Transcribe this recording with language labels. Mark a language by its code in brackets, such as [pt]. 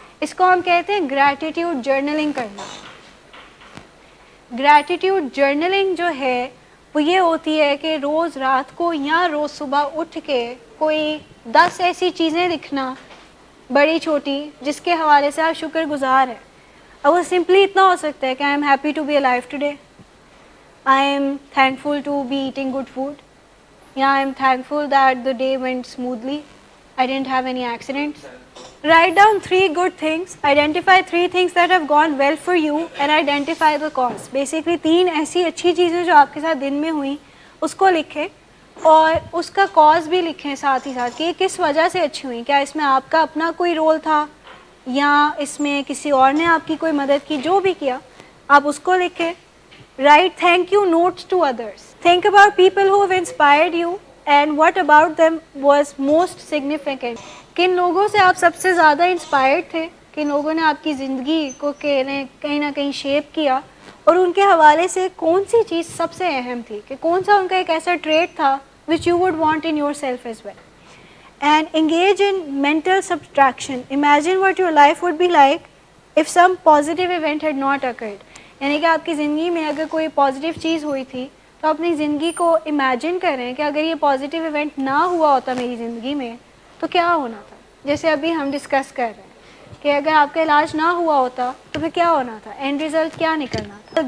[ur] اس کو ہم کہتے ہیں گریٹیٹیوڈ جرنلنگ کرنا. گریٹیٹیوڈ جرنلنگ جو ہے وہ یہ ہوتی ہے کہ روز رات کو یا روز صبح اٹھ کے کوئی 10 ایسی چیزیں لکھنا, بڑی چھوٹی, جس کے حوالے سے آپ شکر گزار ہیں. اور وہ سمپلی اتنا ہو سکتا ہے کہ [en] I am happy to be alive today, I am thankful to be eating good food. Yeah, I am thankful that the day went smoothly. I didn't have any accidents. Write down 3 good things. Identify 3 things that have gone well for you and identify the cause. [ur] Basically 3 ایسی اچھی چیزیں جو آپ کے ساتھ دن میں ہوئیں اس کو لکھیں, اور اس کا کاز بھی لکھیں ساتھ ہی ساتھ کہ یہ کس وجہ سے اچھی ہوئیں. کیا اس میں آپ کا اپنا کوئی رول تھا یا اس میں کسی اور نے آپ کی کوئی مدد کی. جو بھی کیا آپ اس کو لکھیں. [en] Write thank you notes to others. Think about people who have inspired you and what about them was most significant. [ur] کن لوگوں سے آپ سب سے زیادہ انسپائرڈ تھے, کہ ان لوگوں نے آپ کی زندگی کو کہیں نہ کہیں شیپ کیا, اور ان کے حوالے سے کون سی چیز سب سے اہم تھی, کہ کون سا ان کا ایک ایسا ٹریٹ تھا [en] which you would want in yourself as well. And engage in mental subtraction. Imagine what your life would be like if some positive event had not occurred. [ur] یعنی کہ آپ کی زندگی میں اگر کوئی پازیٹیو چیز ہوئی تھی تو اپنی زندگی کو امیجن کریں کہ اگر یہ پازیٹیو ایونٹ نہ ہوا ہوتا میری زندگی میں تو کیا ہونا تھا. جیسے ابھی ہم ڈسکس کر رہے ہیں کہ اگر آپ کا علاج نہ ہوا ہوتا تو پھر کیا ہونا تھا, اینڈ ریزلٹ کیا نکلنا تھا.